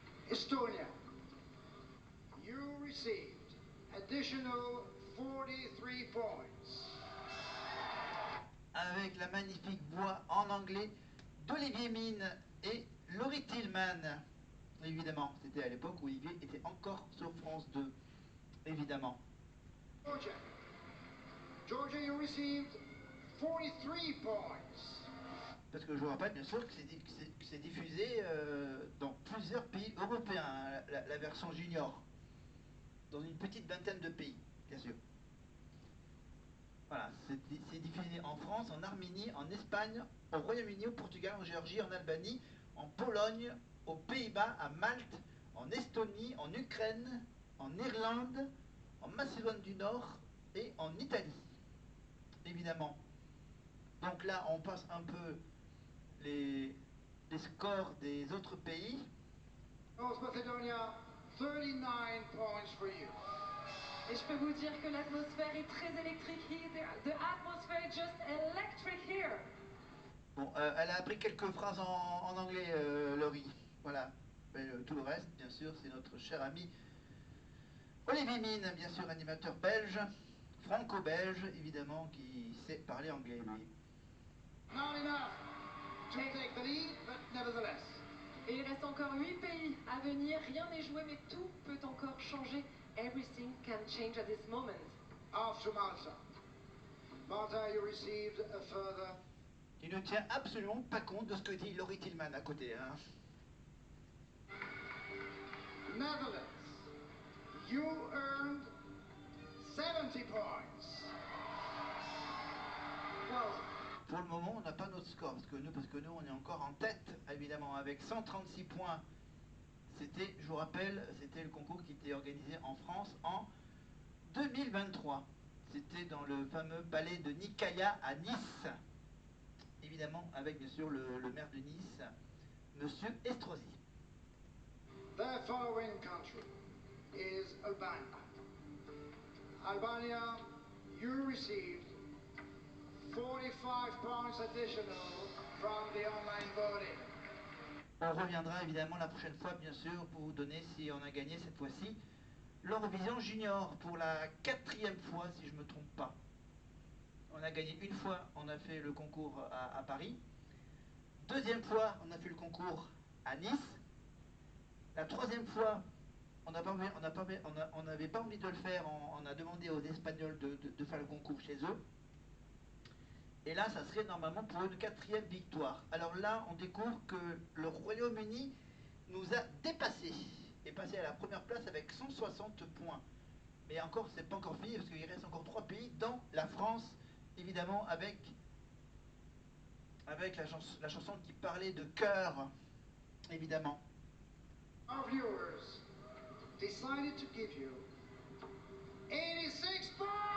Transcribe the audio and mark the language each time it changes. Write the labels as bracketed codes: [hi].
[en] Estonia, you received additional 43 points. [fr] Avec la magnifique voix en anglais d'Olivier Mine et Laurie Tillman. Évidemment, c'était à l'époque où Olivier était encore sur France 2. Évidemment. [en] Georgia, Georgia, you received 43 points. [fr] Parce que je vous rappelle bien sûr que c'est diffusé dans plusieurs pays européens, hein, la version junior. Dans une petite vingtaine de pays, bien sûr. Voilà, c'est diffusé en France, en Arménie, en Espagne, au Royaume-Uni, au Portugal, en Géorgie, en Albanie, en Pologne, aux Pays-Bas, à Malte, en Estonie, en Ukraine, en Irlande, en Macédoine du Nord et en Italie, évidemment. Donc là, on passe un peu les scores des autres pays. [en] North Macedonia, 39 points for you. [fr] Et je peux vous dire que l'atmosphère est très électrique [en] here. The atmosphere is just electric here. [fr] Bon, elle a appris quelques phrases en anglais, Laurie. Voilà. Mais, tout le reste, bien sûr, c'est notre cher ami Olivier Mine, bien sûr, animateur belge, franco-belge, évidemment, qui sait parler anglais, lui. [en] Not enough to take the lead, but nevertheless. [fr] Et il reste encore 8 pays à venir. Rien n'est joué, mais tout peut encore changer. [en] Everything can change at this moment. After Malta. Malta, you received a further. [fr] Il ne tient absolument pas compte de ce que dit Laurie Tillman à côté. Hein. [en] Netherlands, you earned 70 points. Wow. [fr] Pour le moment, on n'a pas notre score, parce que nous, on est encore en tête, évidemment, avec 136 points. C'était, je vous rappelle, c'était le concours qui était organisé en France en 2023. C'était dans le fameux palais de Nicaïa à Nice. Évidemment, avec bien sûr le maire de Nice, Monsieur Estrosi. [en] The following country is Albania. Albania, you received 45 points additional from the online voting. [fr] On reviendra évidemment la prochaine fois, bien sûr, pour vous donner si on a gagné cette fois-ci l'Eurovision Junior pour la 4e fois, si je ne me trompe pas. On a gagné une fois, on a fait le concours à Paris. 2e fois, on a fait le concours à Nice. La 3e fois, on n'avait pas envie de le faire, on a demandé aux Espagnols de faire le concours chez eux. Et là, ça serait normalement pour une 4e victoire. Alors là, on découvre que le Royaume-Uni nous a dépassés et passé à la première place avec 160 points. Mais encore, c'est pas encore fini parce qu'il reste encore 3 pays, dont la France, évidemment, avec la chanson qui parlait de cœur, évidemment. [en] Our viewers decided to give you 86 points.